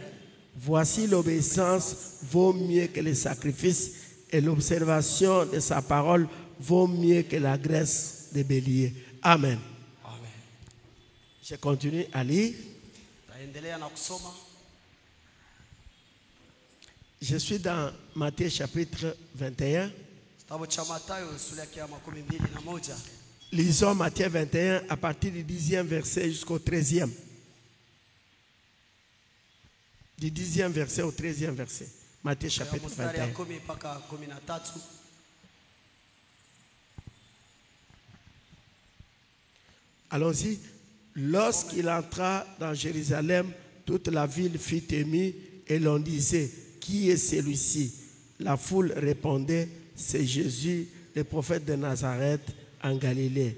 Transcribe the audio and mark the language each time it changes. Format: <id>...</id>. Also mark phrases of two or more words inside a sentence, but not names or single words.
<fr>Voici l'obéissance vaut mieux que les sacrifices et l'observation de sa parole vaut mieux que la graisse des béliers. Amen. Amen. Je continue à lire. Je suis dans Matthieu chapitre 21.</fr> <sw>Kitabu cha Mathayo sura yake ya 21.</sw> <fr>Lisons Matthieu 21 à partir du 10e verset jusqu'au 13e. Du 10e verset au 13e verset. Matthieu chapitre</fr> <sw>Mstari ya 21. 10 mpaka 13.</sw> <fr>Allons-y. Lorsqu'il entra dans Jérusalem, toute la ville fut émue et l'on disait, qui est celui-ci? La foule répondait, c'est Jésus, le prophète de Nazareth en Galilée.</fr>